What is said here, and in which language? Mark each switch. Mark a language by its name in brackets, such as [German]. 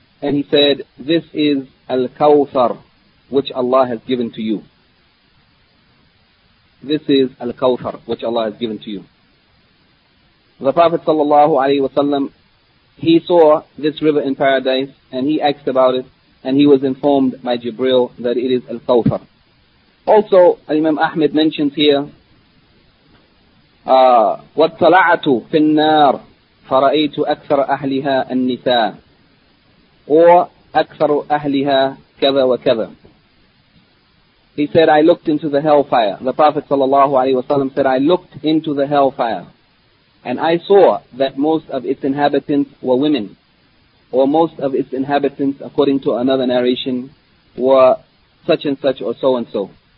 [English] And he said, this is Al-Kawthar, which Allah has given to you. This is Al-Kawthar, which Allah has given to you. The Prophet ﷺ, he saw this river in paradise, and he asked about it, and he was informed by Jibril that it is Al-Kawthar. Also, Imam Ahmed mentions here, [Arabic] وَاتَّلَعَتُ فِي النَّارِ فَرَأَيْتُ أَكْثَرَ أَهْلِهَا النِّسَاءِ وَأَكْثَرُ أَهْلِهَا كَذَا وَكَذَا. [English] He said, I looked into the hellfire. The Prophet sallallahu alayhi wasallam said, I looked into the hellfire and I saw that most of its inhabitants were women, or most of its inhabitants, according to another narration, were such and such or so and so.